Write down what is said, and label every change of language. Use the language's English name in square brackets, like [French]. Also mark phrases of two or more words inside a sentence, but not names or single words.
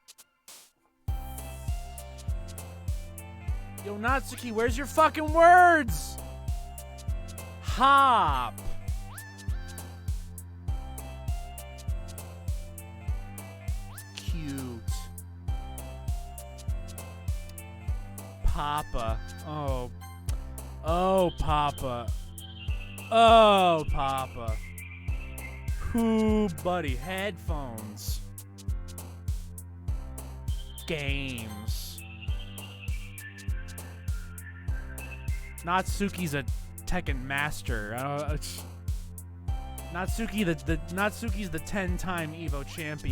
[English] Yo, Natsuki, where's your fucking words? Hop. Cute. Papa. Oh. Oh, Papa. Oh, Papa. Ooh, buddy. Headphones. Games. Natsuki's a Tekken master. Natsuki's the 10-time Evo champion.